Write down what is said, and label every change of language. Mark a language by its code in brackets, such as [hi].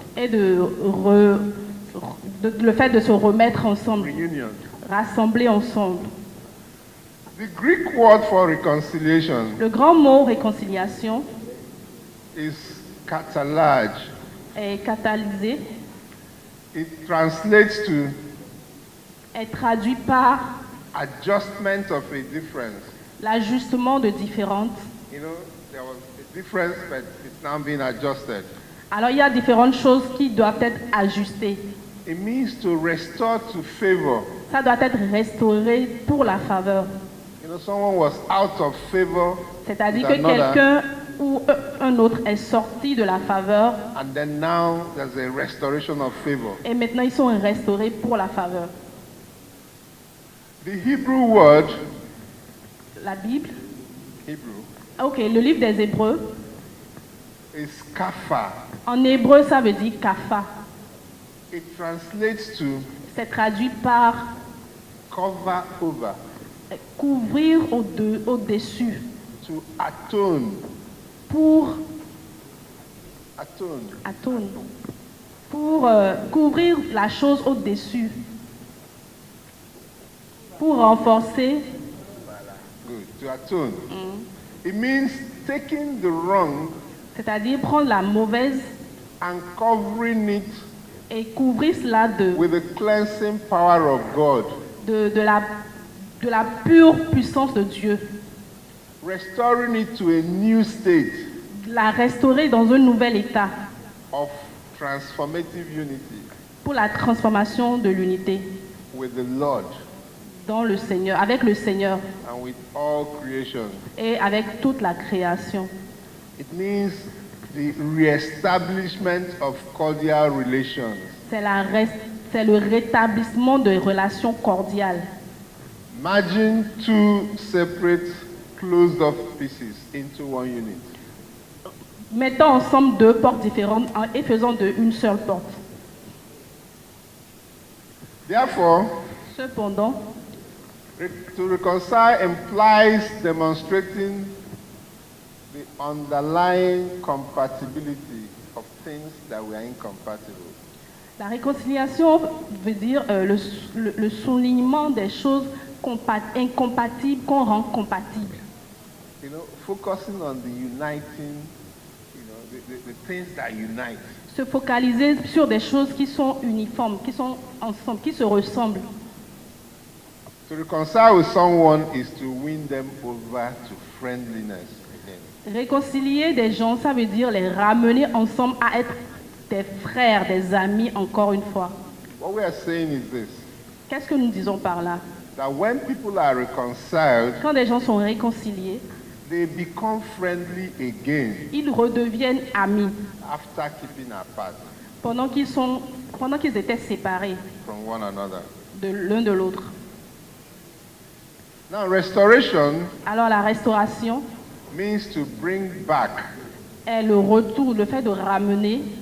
[fr] et le fait de se remettre ensemble, [en] Reunion. [fr] rassembler ensemble. [en] The Greek word for reconciliation [fr] Le grand mot réconciliation [en] is katalage. [fr] est catalysé, [en] It translates to [fr] est traduit par [en] adjustment of a difference. [fr] l'ajustement de différentes. [en] You know, there was a difference, but it's now being adjusted. [fr] Alors il y a différentes choses qui doivent être ajustées. [en] It means to restore to favor. [fr] Ça doit être restauré pour la faveur. [en] You know, someone was out of favor, [fr] C'est-à-dire [en] with [fr] que [en] another, [fr] quelqu'un ou un autre est sorti de la faveur [en] and then now there's a restoration of favor. [fr] et maintenant ils sont restaurés pour la faveur. [en] The Hebrew word, [fr] La Bible, [en] Hebrew, [fr] ok, le livre des Hébreux, [en] is kapha. [fr] en hébreu ça veut dire kapha. [en] It translates to [fr] C'est traduit par [en] cover over, [fr] couvrir au-dessus, [en] to atone, [fr] pour [en] atone, [fr] pour couvrir la chose au-dessus, pour renforcer. [en] good, to atone. It means taking the wrong [fr] C'est-à-dire prendre la mauvaise [en] and covering it [fr] et couvrir cela [en] with the cleansing power of God, [fr] de la pure puissance de Dieu. [en] restoring it to a new state [fr] La restaurer dans un nouvel état [en] of transformative unity [fr] pour la transformation de l'unité [en] with the Lord [fr] dans le Seigneur, avec le Seigneur [en] and with all creation. [fr] et avec toute la création. [en] It means the reestablishment of cordial relations. [fr] C'est le rétablissement de relations cordiales. [en] Imagine two separate closed off pieces into one unit. [fr] Mettons ensemble deux portes différentes et faisant une seule porte. [en] Therefore, [fr] Cependant, [en] to reconcile implies demonstrating the underlying compatibility of things that we are incompatible. [fr] la réconciliation veut dire le soulignement des choses incompatibles qu'on rend compatibles. [en] You know, focusing on the uniting, you know, the things that unite. [fr] Se focaliser sur des choses qui sont uniformes, qui sont ensemble, qui se ressemblent. [en] To reconcile with someone is to win them over to friendliness again. [fr] Réconcilier des gens, ça veut dire les ramener ensemble à être des frères, des amis encore une fois. [en] What we are saying is this, [fr] Qu'est-ce que nous disons par là? [en] that when people are reconciled, [fr] Quand des gens sont réconciliés, [en] they become friendly again [fr] ils redeviennent amis [en] after keeping apart [fr] pendant qu'ils étaient séparés [en] from one another. [fr] de l'un de l'autre. [en] Now, restoration [fr] Alors la restauration [en] means to bring back, [fr] est le retour, le fait de ramener,